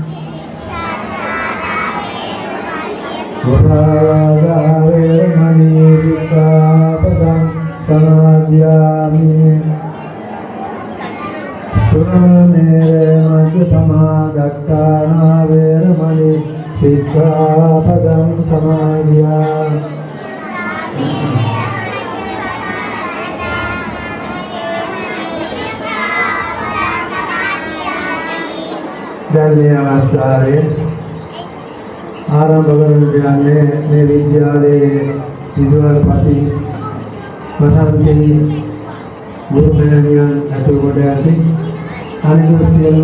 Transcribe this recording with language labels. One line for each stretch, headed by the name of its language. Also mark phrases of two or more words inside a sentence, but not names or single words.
Pali: Murāvāda veramani sikkhapadam samadhiyami Suramere majjapamādakkhāna veramani sikkhapadam samadhiyami
Sinhala: දැන් මේ අවස්ථාවේ ආරම්භ කරන කියන්නේ මේ විද්‍යාලයේ විදුහල්පති වසන්තී ගුරුමෑණියන් ඇතුළු කොට ඇති අනිකුත් සියලු